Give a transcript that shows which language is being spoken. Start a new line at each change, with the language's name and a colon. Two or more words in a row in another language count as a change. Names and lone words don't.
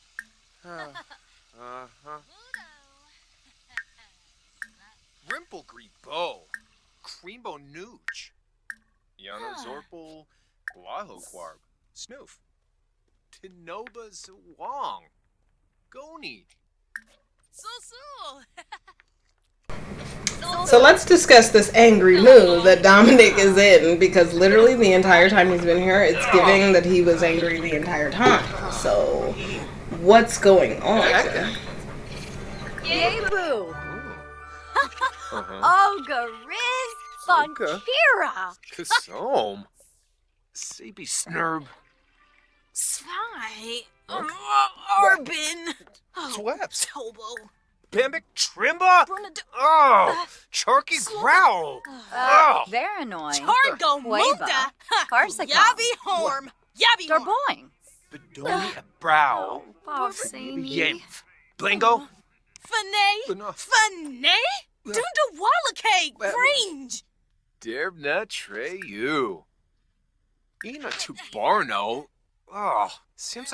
English: Rimplegreen Bow. Creambo Nooch. Yana Zorpal. Guaho Quarb. Snoof. Tinoba Zawang. Goni. So let's discuss this angry mood that Dominic is in, because literally the entire time he's been here, it's giving that he was angry the entire time. So, what's going on? Yay boo. Oga Riz Funkira. Kasom. Sabi Snurb. Svi. Arbin. Sweps. Tobo. Bambic Trimba. Oh. Charky Growl. Oh. Very annoying. Targo Weba. Muda. Parsicom. Yabi Horm. Yabi Horm. Darboing. Bedoni Brow. Bobsini. Yenf. Blango. Fanay. Fanay. Dunda Wallacay. Grange. Derbna Treyu. Ina Tubarno. Oh. Sims.